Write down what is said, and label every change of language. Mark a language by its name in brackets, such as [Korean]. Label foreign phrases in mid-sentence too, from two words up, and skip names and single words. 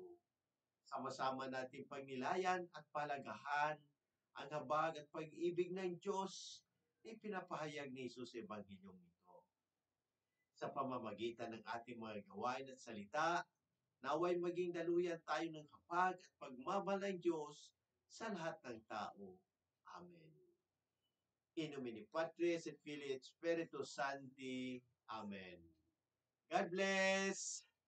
[Filipino] Sama-sama natin pagnilayan at palagahan ang habag at pag-ibig ng Diyos na pinapahayag ni Jesus sa Ebanghilyong ito. Sa pamamagitan ng ating mga gawain at salita, naway maging daluyan tayo ng kapag at pagmamahal ng Diyos sa lahat ng tao. Amen. [Latin] In nomine Patris et Filii et Spiritus Sancti. [English] Amen. God bless!